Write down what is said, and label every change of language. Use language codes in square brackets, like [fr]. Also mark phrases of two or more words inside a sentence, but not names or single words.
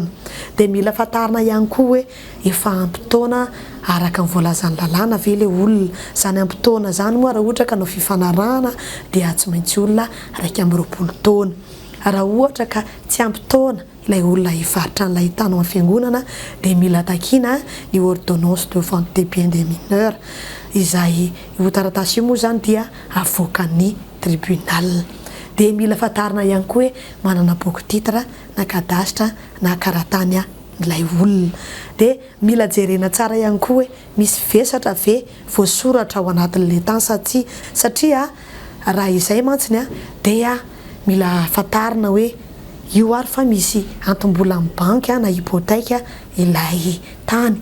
[mg] Dia mila fantarina ihany koa hoe efa ampitaona araka ny voalazan'ny lalàna ve ilay olona. Zany ampitaona zany moa raha ohatra ka no fifanarahana dia tsy maintsy olona 20 taona. Raha ohatra ka tsy ampitaona ilay olona hivarotra an'ilay tany amin'ny fiangonana dia mila takiana ny [fr] ordonnance de vente des biens des mineurs [mg] izay io taratasy io moa zany dia avoakan'ny tribunal. Dia mila fantarina ihany koa hoe manana boky titre na kadastra na karatany ilay olona. Dia mila jerena tsara ihany koa hoe misy vesatra ve voasoratra ao anatin'ilay tany satria raha izay mantsiny dia mila fantarina hoe io ary fa misy antom-bola amin'ny banky na hypothèque ilay tany.